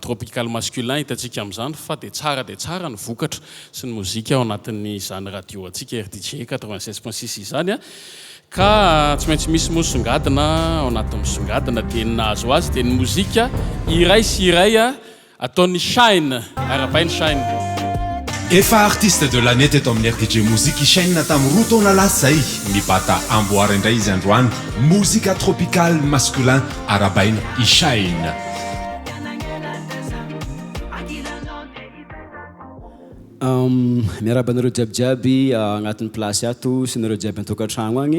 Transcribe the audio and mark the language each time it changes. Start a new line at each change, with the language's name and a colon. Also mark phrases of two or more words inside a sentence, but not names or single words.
French: tropical masculin
Malagasy: hitantsika amin'izany fa dia tsara ny vokatra sy ny mozika ao anatin'ny zany radio antsika RDJ 96.6 izany a ka tsy maintsy misy mosongadina ao anatin'ny misongadina dia nahazo azy dia ny mozika iray sy iray ataon'ny Shine arapainy Shine efa
French: artiste de l'année
Malagasy: teto amin'ny RDJ Musique Chaîne tamin'ny roa taona lasa zay mibata amboary indray izy androany mozika
French: tropical masculin
Malagasy: arabaina Ishaine. Miaraba anareo jiabijiaby agnatin'ny plasy ato sy nareo jiaby an-tokantragno agny.